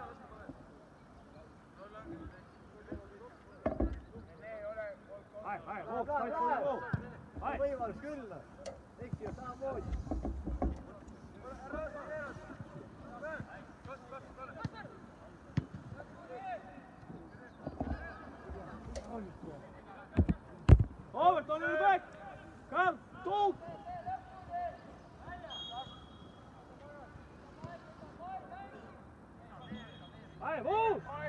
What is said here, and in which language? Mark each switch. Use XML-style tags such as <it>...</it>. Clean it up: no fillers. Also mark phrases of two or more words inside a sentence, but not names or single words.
<en>Hai, Volk, fight for the goal. Hai.</en> <et>Võimalus küll. Eks ju samamoodi.</et> <en>Over, on your back! Come, talk! Hai, move!</en>